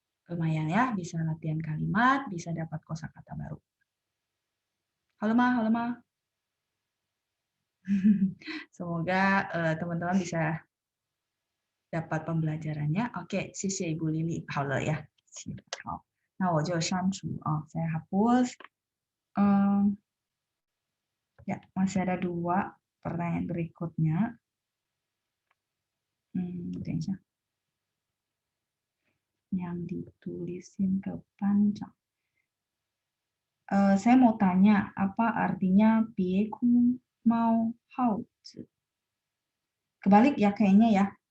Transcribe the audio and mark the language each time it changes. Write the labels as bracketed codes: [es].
[id] Lumayan ya, bisa latihan kalimat, bisa dapat kosakata baru. Halo Ma, halo Ma. Semoga teman-teman bisa dapat pembelajarannya. Oke, [zh] 谢谢 [id] Ibu Lili. [zh] 好了呀，好，那我就删除啊， [id] saya hapus. Ya, masih ada 2 pertanyaan berikutnya. [zh] 等一下。 [id] Yang ditulisin kepanjang. Saya mau tanya, apa artinya Bieku mau Haozi? Kebalik ya kayaknya ya.